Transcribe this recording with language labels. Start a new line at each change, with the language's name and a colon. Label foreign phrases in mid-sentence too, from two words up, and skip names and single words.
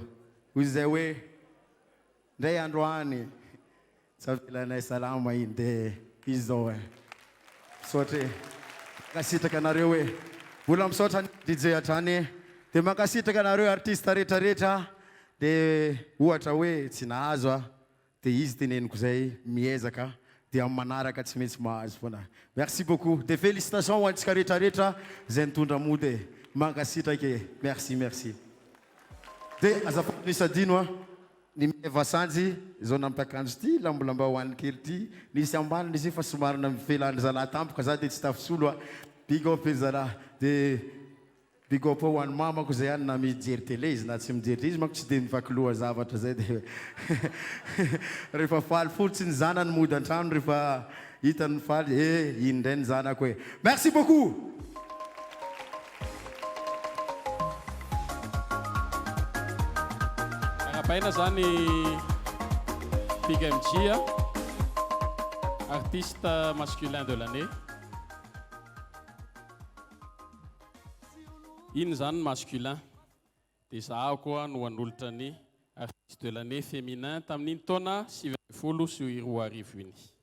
Malagasy: Hoy zay hoe ndray andro any tsy avelanay salama iny de izy zao misaotra mankasitraka anareo hoe mbola misaotra DJ hatrany de mankasitraka anareo artiste rehetrarehetra de ohatra hoe tsy nahazo de izy teneniko zay miezaka de amin'ny manaraka tsy maintsy mahazo foana.
French: Merci beaucoup de félicitations
Malagasy: ho antsika rehetrarehetra zay nitondra mody mankasitraka
French: merci merci.
Malagasy: De azafady nisy adino ny meva sanjy zao nampiakanjo ty lambolamba hoany kely ty nisy ambany nisy fa somarina mivelany zalahy tampoka za de tsy tafisolo
English: big up
Malagasy: zalahy de
English: big up
Malagasy: ho an'ny mamako zay any na mijery télé izy na tsy mijery izy manko tsy de mivaky loha zavatra zay de rehefa faly fotsiny zanany mody an-trano rehefa hitany faly iny ndray ny zanako hoe
French: merci beaucoup.
Malagasy: Paina zany
French: Big MJ, artiste masculin de l'année.
Malagasy: Iny zany masculin de zaho koa no hanolotra ny
French: artiste de l'année féminin
Malagasy: tamin'iny taona 2020 iny.